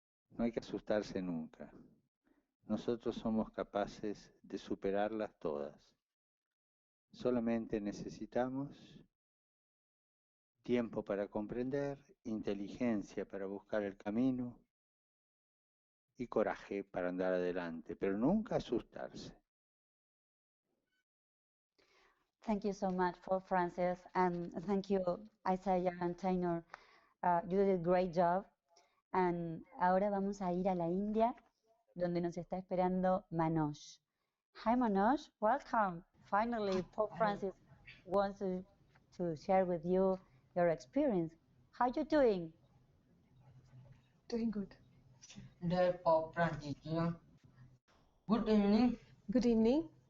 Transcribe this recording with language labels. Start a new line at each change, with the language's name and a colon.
Spanish: No hay que asustarse nunca. Nosotros somos capaces de superarlas todas. Solamente necesitamos tiempo para comprender, inteligencia para buscar el camino y coraje para andar adelante, pero nunca asustarse.
English: Thank you so much for Francis, and thank you, Isaiah and Taynor. You did a great job.
Spanish: And ahora vamos a ir a la India, donde nos está esperando Manoj.
English: Hi Manoj, welcome. Finally, Pope Francis wants to share with you your experience. How you doing? Doing good. Dear Pope Francis, good evening. Good evening.